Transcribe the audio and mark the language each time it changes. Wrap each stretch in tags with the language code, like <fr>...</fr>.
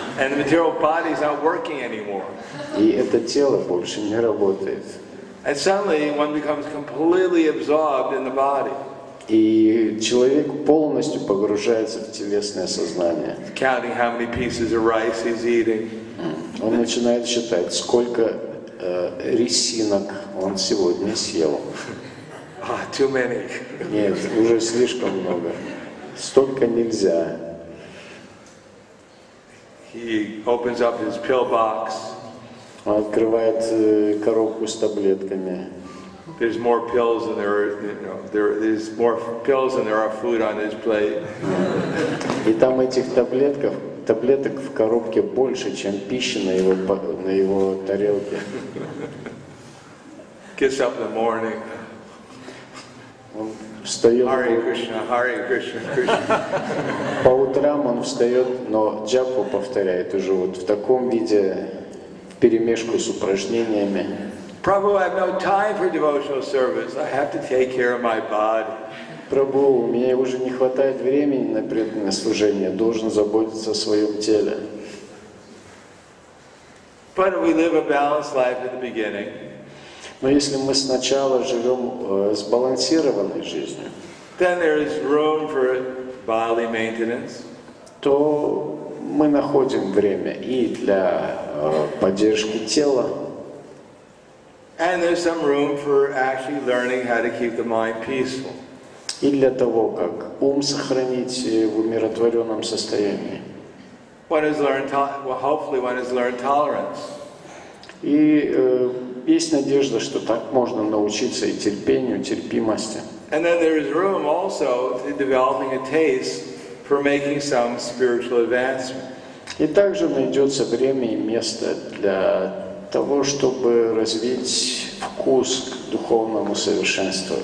<en>And the material body is not working anymore.</en> <ru>И это тело больше не работает.</ru> <en>And suddenly one becomes completely absorbed in the body.</en> <ru>И человек полностью погружается в телесное сознание.</ru> <en>Counting how many pieces of rice he's eating.</en> <ru>Он начинает считать, сколько рисинок он сегодня съел.</ru> <en>Too many.</en> <ru>Нет, уже слишком много. Столько нельзя.</ru> <en>He opens up his pill box.</en> <ru>Он открывает коробку с таблетками.</ru> <en>There's more pills than there's more pills than there are food on his plate.</en> <ru>И там этих таблеток в коробке больше, чем пищи на его тарелке.</ru> <en>Gets up in the morning.</en> <ru>Он встает.</ru> <sa>Hare Krishna, Hare Krishna, Krishna.</sa> <ru>По утрам он встает, но джапу повторяет уже вот в таком виде, вперемешку с упражнениями.</ru> <en>Prabhu, I have no time for devotional service. I have to take care of my body.</en> <ru>Прабху, у меня уже не хватает времени на преданное служение, должен заботиться о своем теле.</ru> <en>But we live a balanced life at the beginning.</en> <ru>Но если мы сначала живем сбалансированной жизнью,</ru> <en>Then there is room for bodily maintenance.</en> <ru>то мы находим время и для поддержки тела,</ru> <en>And there's some room for actually learning how to keep the mind peaceful.</en> <ru>и для того, как ум сохранить в умиротворенном состоянии.</ru> <en>Hopefully one has learned tolerance.</en> <ru>И есть надежда, что так можно научиться и терпению, терпимости.</ru> <en>And then there is room also to developing a taste for making some spiritual advancement.</en> <ru>И также найдется время и место для того, чтобы развить вкус к духовному совершенству.</ru>